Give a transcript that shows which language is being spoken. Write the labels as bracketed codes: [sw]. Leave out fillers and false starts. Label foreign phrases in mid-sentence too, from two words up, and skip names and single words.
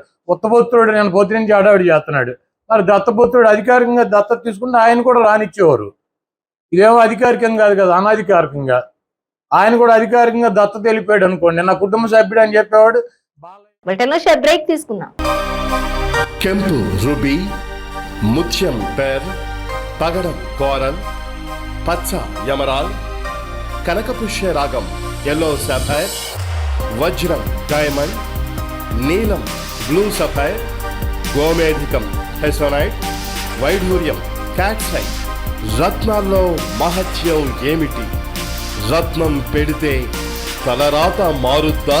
[te] ఉత్తపుత్రుడు నేను పొద్దు నుంచి అడావిడి చేస్తున్నాడు. మరి దత్తపుత్రుడు అధికారికంగా దత్తత తీసుకుంటే ఆయన కూడా రానిచ్చేవారు. ఇదేమో అధికారికంగా కాదు కదా, అనధికారికంగా. ఆయన కూడా అధికారికంగా దత్తత వెళ్ళిపోయాడు అనుకోండి, నా కుటుంబ సభ్యుడు అని చెప్పేవాడు. బ్రేక్ తీసుకున్నాం. కెంపు రుబి, ముత్యం పెర్, పగడం కోరల్, పచ్చ యమరాల్, కనకపుష్య రాగం [en] yellow sapphire, [te] వజ్రం డైమండ్, నీలం [en] blue sapphire, [te] గోమేధికం హెసోనైట్, వైఢూర్యం క్యాట్సైట్. రత్నాల్లో మహత్యం ఏమిటి? రత్నం పెడితే తలరాత మారుద్దా?